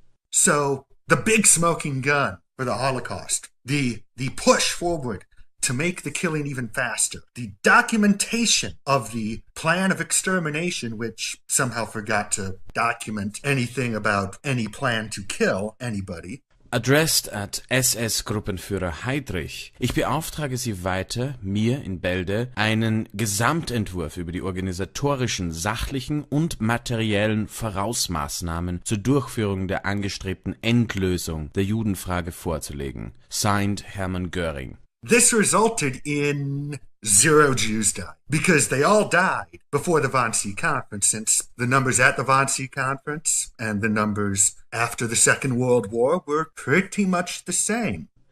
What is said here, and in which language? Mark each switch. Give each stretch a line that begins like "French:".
English: So, the big smoking gun for the Holocaust, the push forward to make the killing even faster, the documentation of the plan of extermination, which somehow forgot to document anything about any plan to kill anybody. Addressed at SS-Gruppenführer Heydrich.
German: Ich beauftrage Sie weiter, mir in Bälde einen Gesamtentwurf über die organisatorischen, sachlichen und materiellen Vorausmaßnahmen zur Durchführung der angestrebten Endlösung der Judenfrage vorzulegen.
English: Signed Hermann Göring. This resulted in 0 Jews died, because they all died before the Wannsee Conference, since the numbers at the Wannsee Conference and the numbers after the Second World War were pretty much the same.